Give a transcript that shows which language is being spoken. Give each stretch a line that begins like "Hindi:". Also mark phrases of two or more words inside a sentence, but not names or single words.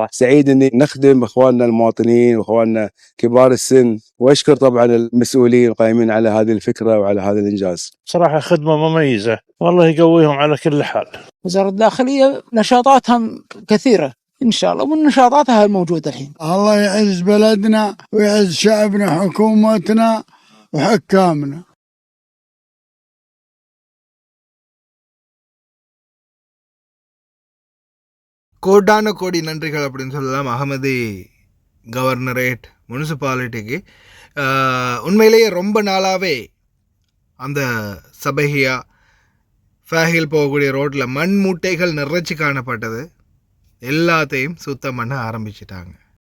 Arabic: سعيد إني نخدم إخواننا المواطنين وإخواننا كبار السن، وأشكر طبعا المسؤولين القائمين على هذه الفكرة وعلى هذا الإنجاز. صراحة خدمة مميزة، والله يقويهم على كل حال. وزارة الداخلية نشاطاتها كثيرة إن شاء الله، ونشاطاتها موجودة الحين. الله يعز بلدنا ويعز شعبنا، حكومتنا وحكامنا.
Tamil: கோடான கோடி நன்றிகள் அப்படின்னு சொல்லலாம் அகமதி
English: governorate municipality.
Tamil: உண்மையிலேயே ரொம்ப நாளாகவே அந்த சபையா ஃபேஹில் போகக்கூடிய ரோட்டில் மண் மூட்டைகள் நிறைச்சி காணப்பட்டது, எல்லாத்தையும் சுத்தம் பண்ண ஆரம்பிச்சிட்டாங்க.